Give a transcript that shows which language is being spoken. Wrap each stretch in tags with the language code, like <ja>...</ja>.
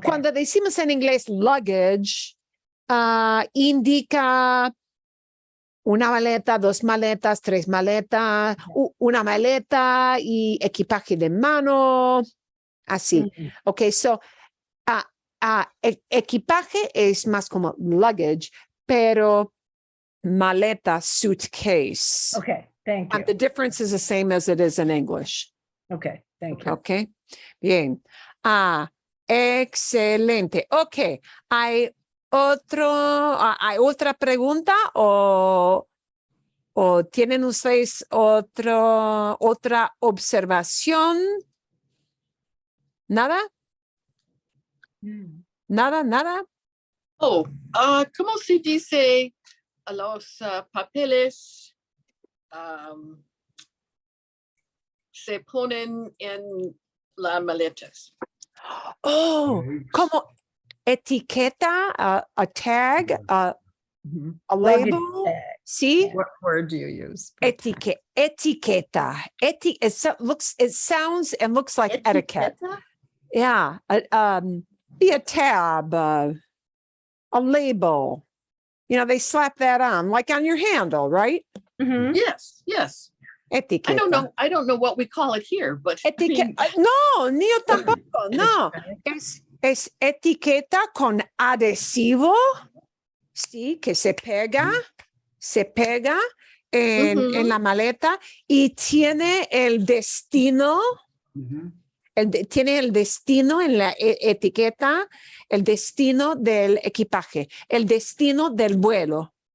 <es>Cuando decimos en inglés luggage, indica una maleta, dos maletas, tres maletas, una maleta y equipaje de mano, así. Ok, so equipaje es más como luggage, pero maleta, suitcase.</es> <en>Okay. Thank you. And the difference is the same as it is in English. Okay. Thank you.</en> <es>Ok, bien. Excelente. Ok, ¿hay otra pregunta o tienen ustedes otra observación? ¿Nada? ¿Nada? Oh, ¿cómo se dice a los papeles se ponen en las maletas? Oh, como etiqueta,</es> <en>a tag,</en> <es>a</es> <en>Luggage label. tag.</en> <es>Sí.</es> <en>What word do you use?</en> <es>Etiqueta.</es> <en>It sounds and looks like etiquette. Yeah. Be a tab, a label. You know, they slap that on, like on your handle, right? Mhm. Yes.</en> <es>Etiqueta.</es> <en>I don't know what we call it here, but I mean,</en> <es>No, ni yo tampoco, no. Es etiqueta con adhesivo, sí, que se pega en la maleta y tiene el destino, tiene el destino en la etiqueta, el destino del equipaje, el destino del vuelo.</es>